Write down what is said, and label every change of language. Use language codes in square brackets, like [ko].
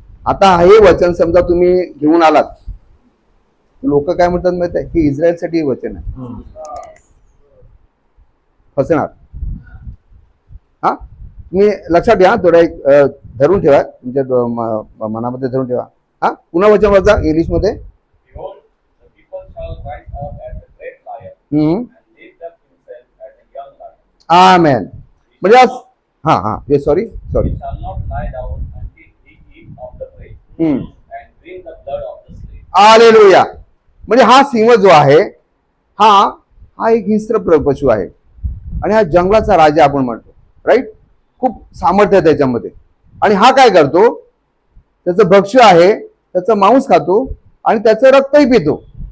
[mr] आता हे वचन समजा तुम्ही घेऊन आलात, लोक काय म्हणतात माहिती आहे? की इस्रायलसाठी हे वचन आहे. फसणार. हा, तुम्ही लक्षात घ्या. थोडा एक धरून ठेवा, तुमच्या मनामध्ये धरून ठेवा. हा, पुन्हा वचन वाचा इंग्लिश मध्ये. [en] Behold, the people shall rise up as a great lion and lift up himself as a young lion. [mr] आमेन. म्हणजे हा हा हे sorry. [en] He shall not lie down until he eat of the prey and drink the blood of the slain. [mr] Hallelujah. म्हणजे हा सिंह जो आहे, हा एक हिंस्र पशु आहे आणि हा जंगलाचा राजा आपण म्हणतो. राईट. खूप सामर्थ्य आहे त्याच्यामध्ये. आणि हा काय करतो? त्याचं भक्ष्य आहे, त्याचं मांस खातो आणि त्याचं रक्तही पितो.